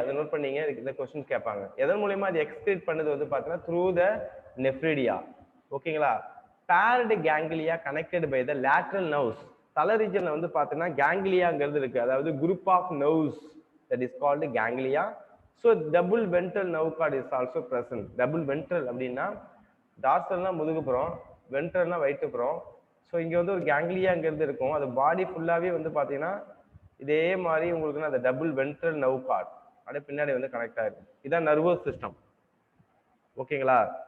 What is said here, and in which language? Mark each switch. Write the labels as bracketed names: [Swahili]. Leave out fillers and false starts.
[Tamil] அதை நோட் பண்ணீங்க, இந்த கொஸ்டின் கேட்பாங்க. எதன் மூலயமா அது எக்ஸ்கிரீட் பண்ணது வந்து பார்த்தீங்கன்னா [English] Through the nephridia. [Tamil] ஓகேங்களா. [English] Paired ganglia connected by the lateral nerves. [Tamil] தலை ரீஜன்ல வந்து பார்த்தீங்கன்னா கேங்லியாங்கிறது இருக்கு. [English] அதாவது group of nerves that is called ganglia. So double ventral nerve cord is also present. [Tamil] Double ventral அப்படின்னா டார்சல்னா முதுகுப்புறம், வென்ட்ரல்னா வயிற்றுப்புறம். ஸோ இங்க வந்து ஒரு கேங்லியாங்கிறது இருக்கும். அது பாடி ஃபுல்லாவே வந்து பாத்தீங்கன்னா இதே மாதிரி உங்களுக்கு அந்த டபுள் வென்ட்ரல் நர்வ் கார்ட் அப்படியே பின்னாடி வந்து கனெக்ட் ஆயிருக்கு. இதான் நர்வஸ் சிஸ்டம். ஓகேங்களா.